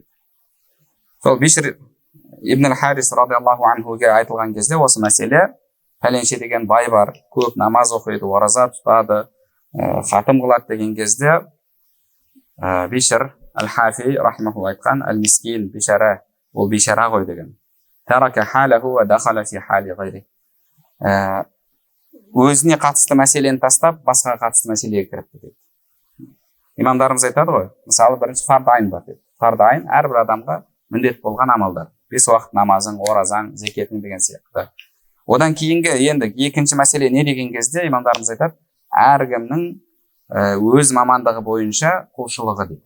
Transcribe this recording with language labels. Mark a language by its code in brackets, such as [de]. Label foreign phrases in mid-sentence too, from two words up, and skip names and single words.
[kk] Сол Бишр ибн Харис [ar] رضي الله عنه [kk] айтылған кезде осы мәселе, пәленше деген бай бар, көп намаз оқиды, ораза тұтады, хатым қылады деген кезде Бишр әл-Хафи рахмахулла айтқан, әл-мискин бишара, ол бишара ғой деген. [ar] ترك حاله ودخل في حال غيره. [kk] Өзіне қатысты мәселені тастап, басқаға қатысты мәселеге кіріпті дейді. Имамдарымыз айтады ғой, мысалы бірінші [ar] فرض عين [kk] бар дейді. [ar] فرض عين [kk] әрбір адамға міндет болған амалдар. 5 уақыт намазың, оразаң, зекетің деген сияқты. Одан кейінгі енді екінші мәселе не деген кезде имамдарымыз айтады, әркімнің өз мамандығы бойынша құлшылығы дейді.